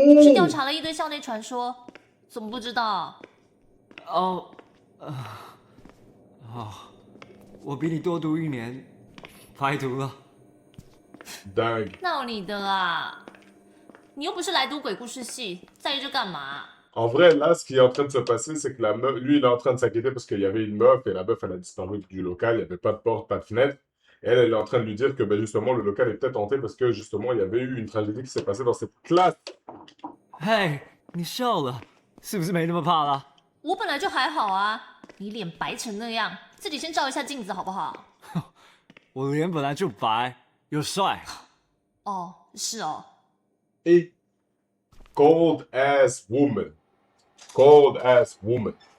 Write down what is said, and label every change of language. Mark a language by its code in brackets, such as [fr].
[zh] 是调查了一堆校内传说，怎么不知道？我比你多读1年，白读了。 [fr] Dingue. [zh] 闹你的啊！你又不是来读鬼故事系，在意这干嘛？ [fr] En vrai, là, ce qui est en train de se passer, c'est que la meuf, lui, il est en train de s'inquiéter parce qu'il y avait une meuf et la meuf, elle a disparu du local, il n'y avait pas de porte, pas de fenêtre. Et elle est en train de lui dire que ben, justement, le local est peut-être hanté parce que justement, il y avait eu une tragédie qui s'est passée dans cette classe. [zh] 嘿，你笑了，是不是没那么怕啦？我本来就还好啊，你脸白成那样，自己先照一下镜子好不好？我脸本来就白，又帅。哦，是哦。 [en] Et cold ass woman. Cold ass woman.